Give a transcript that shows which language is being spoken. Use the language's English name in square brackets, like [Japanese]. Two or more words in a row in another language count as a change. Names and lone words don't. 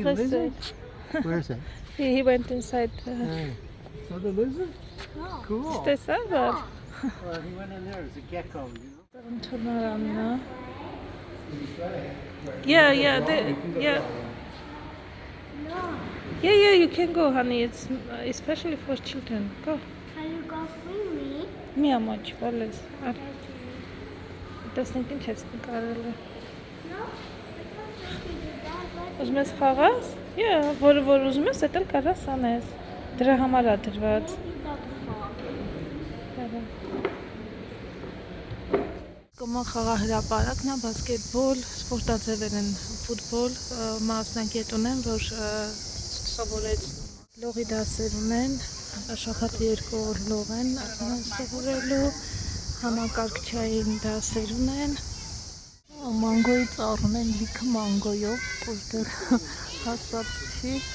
[English] What the is lizard? it? Where is it? He went inside So the lizard? Cool. [Armenian] Տեսա՞ր [English] Well, he went in there as a gecko, you know. [Armenian] Ընդունարանն [English] He's right. Yeah, You can go yeah. No. Yeah, you can go, honey. It's especially for children. Go. Can you go with me? [Armenian] Մի ամաչ, բալես։ Տեսնենք ինչ ես նկարել։ [English] No. I don't think you do that. [Armenian] Ուզում ես խաղաս։ Yeah, որ ուզում ես, դա էլ կարաս անես։ Դրա համար է դրված։ Կոման խաղահրապարակն է, բասկետբոլ, սպորտաձևեր են, ֆուտբոլ, մասնակետ ունեն, որ սովորեցնում լողի դասեր ունեն, շաբաթը 2 օր լող են սովորելու, համակարգչային դասեր ունեն, մանգոյի ծառ ունեն, լիքը մանգոյով, որտեղ հասած չի։